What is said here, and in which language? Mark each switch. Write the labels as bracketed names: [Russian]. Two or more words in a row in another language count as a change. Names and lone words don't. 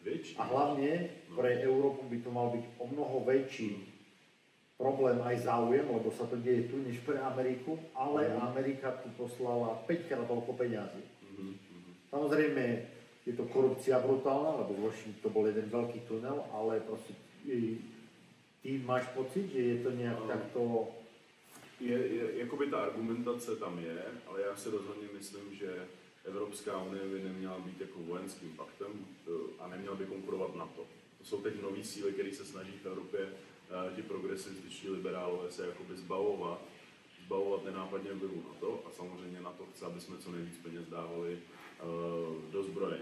[Slovak] A hlavne pre Európu by to mal byť o mnoho väčší problém aj záujem, lebo sa to deje tu než pre Ameriku, ale Amerika tu poslala 5-krát toľko peňazí. Samozrejme, je to korupcia brutálna, lebo v Washingtonu to bol jeden veľký tunel, ale proste ty máš pocit, že je to nejak takto... [Czech] Jakoby ta argumentace tam je, ale já si rozhodně myslím, že Evropská unie by neměla být jako vojenským paktem a neměla by konkurovat NATO. To jsou teď nový síly, které se snaží v Evropě ti progresivističní liberálové se jakoby zbavovat nenápadně vlivu NATO a samozřejmě NATO chce, aby jsme co nejvíc peněz dávali do zbrojení.